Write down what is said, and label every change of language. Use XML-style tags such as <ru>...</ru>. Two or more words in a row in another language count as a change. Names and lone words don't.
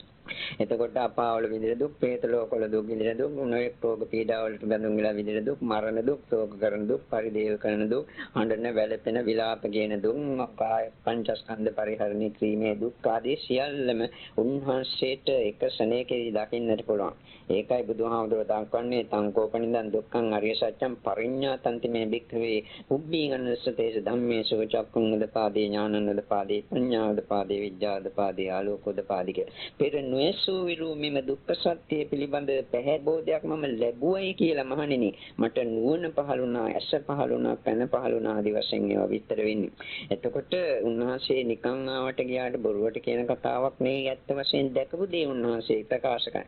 <si>එතකොට අපාවල විඳින දුක්, പ്രേත ලෝකවල දුක් විඳින දුක්, නොයෙක් රෝග පීඩා වලට බඳුන් වෙලා විඳින දුක්, මරණ දුක්, ශෝක කරන දුක්, පරිදේව කරන දුක්, හඬන වැළපෙන විලාප කියන දුක්, පංචස්කන්ධ පරිහරණය කිරීමේ දුක් ආදී සියල්ලම උන්වහන්සේට එක ශරණයකදී දකින්නට පුළුවන්. ඒකයි බුදුහාමුදුරුවෝ දක්වන්නේ</si> <pi>සංකෝපනින්දන් දුක්ඛං අරිය සත්‍යං පරිඤ්ඤාතන්ති මේ භික්ඛවේ උබ්බීගන්නස්සතේස ධම්මේසු චක්ඛුං උදපාදී ඥානං උදපාදී පඤ්ඤා උදපාදී විද්‍යා උදපාදී ආලෝක උදපාදී</pi> <si>පෙර නොයසූ විරු මෙම දුක්ඛ සත්‍ය පිළිබඳ පැහැබෝධයක් මම ලැබුවයි කියලා මහණෙනි මට නුවණ පහළුණා ඇස පහළුණා පැන පහළුණා ආදි වශයෙන් ඒවා විස්තර වෙන්නේ. එතකොට උන්වහන්සේ නිකන් ආවට ගියාට බොරුවට කියන කතාවක් නෙවෙයි ඇත්ත වශයෙන් දැකපු දේ උන්වහන්සේ ප්‍රකාශ කරනවා.</si>